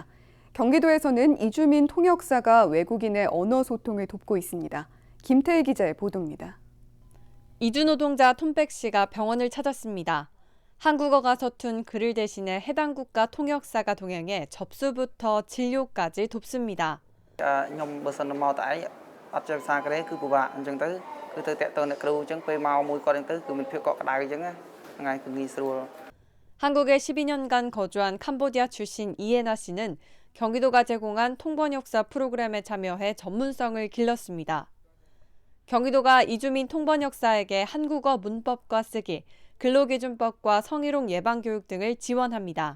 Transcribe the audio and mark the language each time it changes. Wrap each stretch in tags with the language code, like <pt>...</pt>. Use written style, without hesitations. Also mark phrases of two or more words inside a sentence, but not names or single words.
<ko>경기도에서는 이주민 통역사가 외국인의 언어 소통을 돕고 있습니다. 김태희 기자의 보도입니다. 이주노동자 톰백 씨가 병원을 찾았습니다. 한국어가 서툰 그를 대신해 해당 국가 통역사가 동행해 접수부터 진료까지 돕습니다.</ko> <km>ខ្ញុំបើសិនមកតែអត់ចេះភាសាកូរ៉េគឺពិបាកអញ្ចឹងទៅគឺទៅតាក់ទងអ្នកគ្រូអញ្ចឹងពេលមកមួយគាត់អញ្ចឹងទៅគឺមានភាពកក់ក្ដៅអញ្ចឹងហ្នឹងហើយគឺងាយស្រួល.</km> <ko>한국에 12년간 거주한 캄보디아 출신 이에나 씨는 경기도가 제공한 통번역사 프로그램에 참여해 전문성을 길렀습니다. 경기도가 이주민 통번역사에게 한국어 문법과 쓰기, 근로기준법과 성희롱 예방교육 등을 지원합니다.</ko>